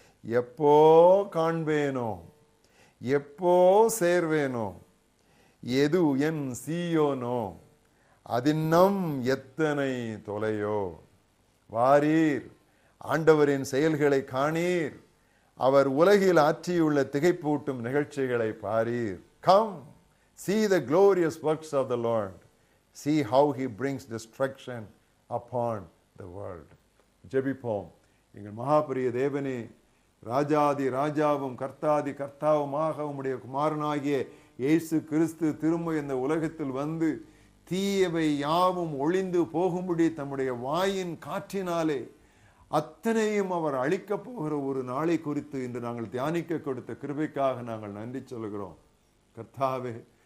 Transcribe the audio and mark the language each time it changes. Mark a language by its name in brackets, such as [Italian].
[Tamil] எப்போ காண்பேனோ, எப்போ சேர்வேனோ, எது என் சீயோனோ, அதின்னம் எத்தனை தொலையோ. வாரீர், ஆண்டவரின் செயல்களை காணீர், அவர் உலகில் ஆற்றியுள்ள திகைப்பூட்டும் நிகழ்ச்சிகளை பாரீர். [English] Come, see the glorious works of the Lord. See how he brings destruction upon the world. [Tamil] ஜெபிப்போம். எங்கள் மகாபெரிய தேவனே, ராஜாதி ராஜாவும் கர்த்தாதி கர்த்தாவுமாக உம்முடைய குமாரனாகிய இயேசு கிறிஸ்து திரும்ப இந்த உலகத்தில் வந்து தீயவை யாவும் ஒளிந்து போகும்படி தம்முடைய வாயின் காற்றினாலே அத்தனையும் அவர் அழிக்கப் போகிற ஒரு நாளை குறித்து இன்று நாங்கள் தியானிக்க கொடுத்த கிருபைக்காக நாங்கள் நன்றி சொல்கிறோம். கர்த்தாவே,